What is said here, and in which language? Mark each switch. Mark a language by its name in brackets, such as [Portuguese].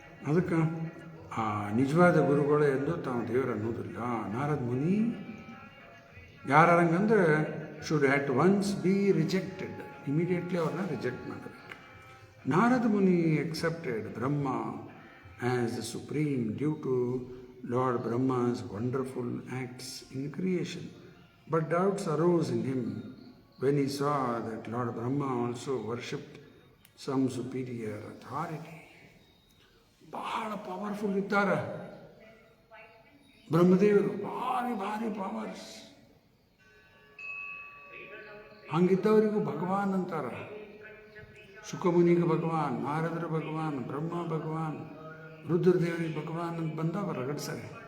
[Kannada] ಅದಕ್ಕೆ ಆ ನಿಜವಾದ ಗುರುಗಳೇ ಎಂದು ತಾವು ದೇವರು ಅನ್ನೋದಿಲ್ಲ. ನಾರದ ಮುನಿ ಯಾರಂಗಂದ್ರೆ [English] should at once be rejected, [Kannada] immediately ಅವ್ರನ್ನ ರಿಜೆಕ್ಟ್ ಮಾಡಬೇಕು. [English] Narada Muni accepted Brahma as the supreme due to Lord Brahma's wonderful acts in creation. But doubts arose in him when he saw that Lord Brahma also worshipped some superior authority. [Kannada] ಬಹಳ powerful ಇದ್ದಾರೆ ಬ್ರಹ್ಮದೇವರು, ಭಾರಿ ಭಾರಿ powers. ಹಂಗಿದ್ದವರಿಗೂ ಭಗವಾನ್ ಅಂತಾರ. ಶುಕಮುನಿಗೆ ಭಗವಾನ್, ನಾರದರು ಭಗವಾನ್, ಬ್ರಹ್ಮ ಭಗವಾನ್, ರುದ್ರದೇವರಿಗೆ ಭಗವಾನ್ ಅಂತ ಬಂದವ ರಗಡ್ಸರೆ.